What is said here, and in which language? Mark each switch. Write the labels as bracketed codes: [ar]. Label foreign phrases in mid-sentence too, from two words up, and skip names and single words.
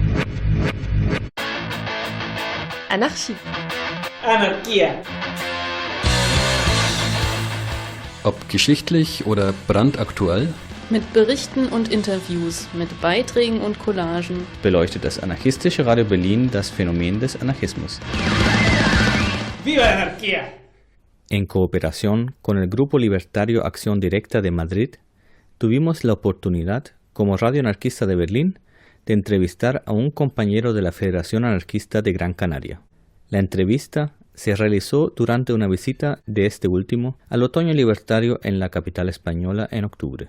[de] Anarchie. [es] Anarquía. [de] Ob geschichtlich oder brandaktuell, Mit Berichten und Interviews, mit Beiträgen und Collagen. Beleuchtet das anarchistische Radio Berlin das Phänomen des Anarchismus. [es] ¡Viva la anarquía! En cooperación con el Grupo Libertario Acción Directa de Madrid, tuvimos la oportunidad, como Radio Anarquista de Berlín, de entrevistar a un compañero de la Federación Anarquista de Gran Canaria. La entrevista se realizó durante una visita de este último al Otoño Libertario en la capital española en octubre.